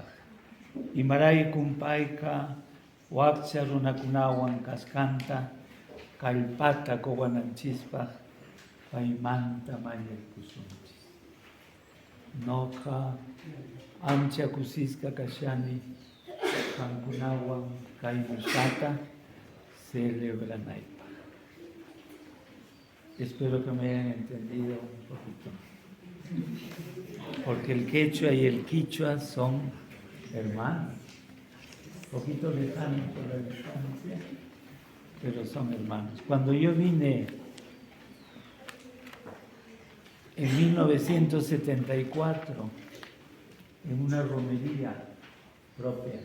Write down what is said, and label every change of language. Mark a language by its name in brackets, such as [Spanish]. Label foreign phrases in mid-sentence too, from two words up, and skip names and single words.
[Quechua] Imaraykum payqa wakcha runakunawan kasqanta kallpata quwananchispaq paymanta mañaykusunchis. Noqa ancha kusisqa kashani qamkunawan kay musata celebranaypaq. [Spanish] Espero que me hayan entendido un poquito, porque el quechua y el quichua son hermanos, un poquito lejanos por la distancia, pero son hermanos. Cuando yo vine en 1974, en una romería propia,